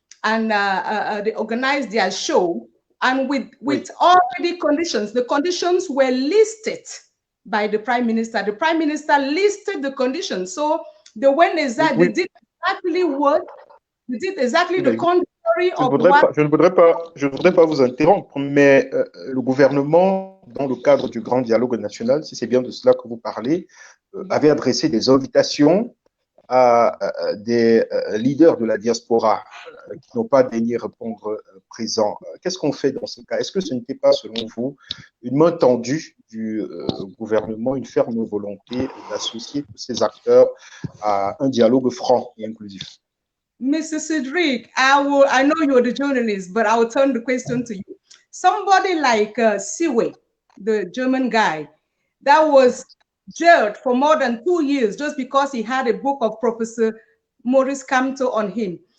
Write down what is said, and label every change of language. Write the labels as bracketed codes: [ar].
[en] And they organized their show, and with already conditions. The conditions were listed by the Prime Minister. The Prime Minister listed the conditions. So they went exactly, they did exactly what, they did exactly the contrary of what. [fr] Je ne voudrais pas vous interrompre, mais le gouvernement, dans le cadre du grand dialogue national, si c'est bien de cela que vous parlez, avait adressé des invitations à des leaders de la diaspora qui n'ont pas daigné répondre présent. Qu'est-ce qu'on fait dans ce cas? Est-ce que ce n'était pas, selon vous, une main tendue du gouvernement, une ferme volonté d'associer tous ces acteurs à un dialogue franc et inclusif? [en] Mr. Cedric, I know you're the journalist, but I will turn the question to you. Somebody like Siwe, the German guy, that was jailed for more than 2 years just because he had a book of Professor Maurice Kamto on him.